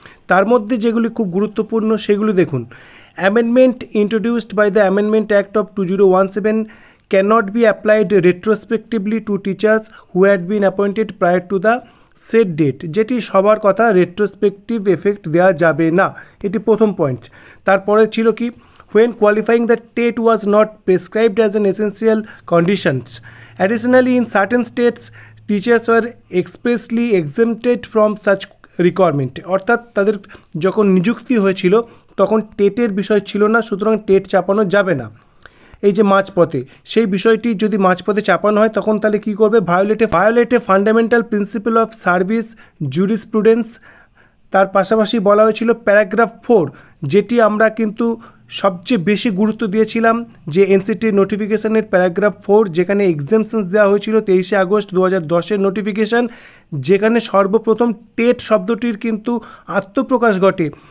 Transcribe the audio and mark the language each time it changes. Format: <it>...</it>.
<bn>তার মধ্যে যেগুলি খুব গুরুত্বপূর্ণ সেগুলি দেখুন।</bn> <en>amendment introduced by the amendment act of 2017 cannot be applied retrospectively to teachers who had been appointed prior to the set date,</en> <bn>যেটি সবার কথা রেট্রোস্পেক্টিভ এফেক্ট দেওয়া যাবে না, এটি প্রথম পয়েন্ট। তারপরে ছিল কি,</bn> <en>when qualifying the TET was not prescribed as an essential conditions. Additionally, in certain states, teachers were expressly exempted from such requirement.</en> <bn>অর্থাৎ তাদের যখন নিযুক্তি হয়েছিল তখন টেটের বিষয় ছিল না, সুতরাং টেট চাপানো যাবে না। এই যে মাঝপথে, সেই বিষয়টি যদি মাঝপথে চাপানো হয় তখন তাহলে কী করবে?</bn> <en>ভায়োলেটে fundamental principle of service jurisprudence.</en> <bn>তার পাশাপাশি বলা হয়েছিল প্যারাগ্রাফ 4, যেটি আমরা কিন্তু সবচেয়ে বেশি গুরুত্ব দিয়েছিলাম, যে এনসিটির নোটিফিকেশানের প্যারাগ্রাফ 4, যেখানে এক্সামশনস দেওয়া হয়েছিল 23 আগস্ট 2010-এর নোটিফিকেশান, যেখানে সর্বপ্রথম টেট শব্দটির কিন্তু আত্মপ্রকাশ ঘটে।</bn>